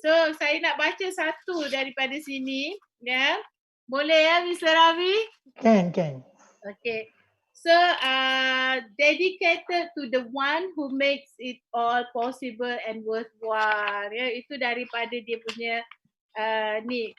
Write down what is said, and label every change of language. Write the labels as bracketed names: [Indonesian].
[Malay] So saya nak baca satu daripada sini ya. Boleh ya Mr. Ravi? [English] Can. Okay. So, dedicated to the one who makes it all possible and worthwhile. [Malay] Ya, itu daripada dia punya ni.